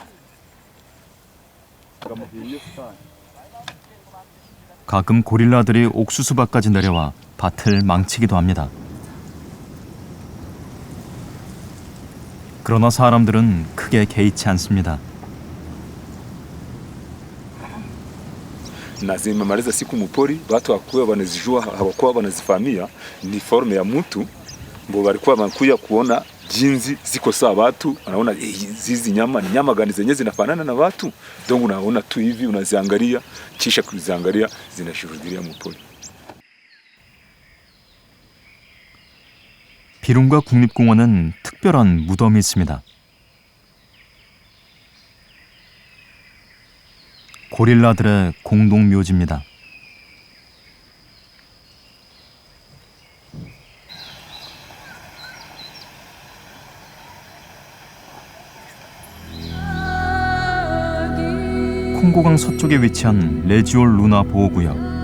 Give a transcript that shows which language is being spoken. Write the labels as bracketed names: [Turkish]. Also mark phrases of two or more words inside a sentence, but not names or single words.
[Korean] 가끔 고릴라들이 옥수수밭까지 내려와 밭을 망치기도 합니다. 그러나 사람들은 크게 개의치 않습니다. [Swahili] na zimemaliza siku mupori, watu hawakuwa wanazijua, hawakuwa wanazifahamia ni forme ya mtu mbo walikuwa wanakuja kuona jinsi ziko sawa watu, wanaona hizi nyama ni nyama gani zenye zinafanana na watu, donc unaona tu hivi unaziangalia, kisha kuziangalia zinashuhudia mupori. [Korean] 비룽가 국립공원은 특별한 무덤이 있습니다. 고릴라들의 공동 묘지입니다. 콩고강 서쪽에 위치한 레지올 루나 보호구역.